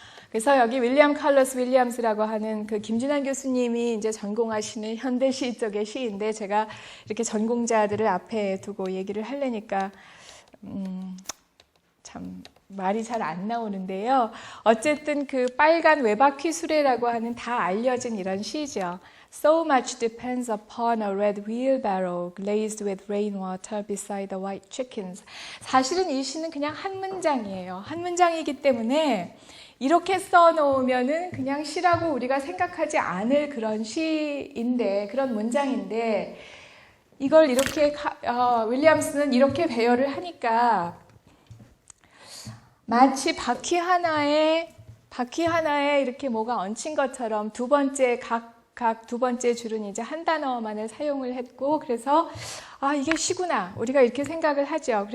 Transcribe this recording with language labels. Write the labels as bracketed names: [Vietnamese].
[Korean] 그래서 여기 윌리엄 칼러스 윌리엄스라고 하는 그 김진환 교수님이 이제 전공하시는 현대시 쪽의 시인데 제가 이렇게 전공자들을 앞에 두고 얘기를 하려니까 참 말이 잘 안 나오는데요. 어쨌든 그 빨간 외바퀴 수레라고 하는 다 알려진 이런 시죠. [English] So much depends upon a red wheelbarrow glazed with rainwater beside the white chickens. [Korean] 사실은 이 시는 그냥 한 문장이에요. 한 문장이기 때문에 이렇게 써놓으면은 그냥 시라고 우리가 생각하지 않을 그런 시인데, 그런 문장인데, 이걸 이렇게, 윌리엄스는 이렇게 배열을 하니까 마치 바퀴 하나에 이렇게 뭐가 얹힌 것처럼 각 두 번째 줄은 이제 한 단어만을 사용을 했고, 그래서 이게 시구나 우리가 이렇게 생각을 하죠.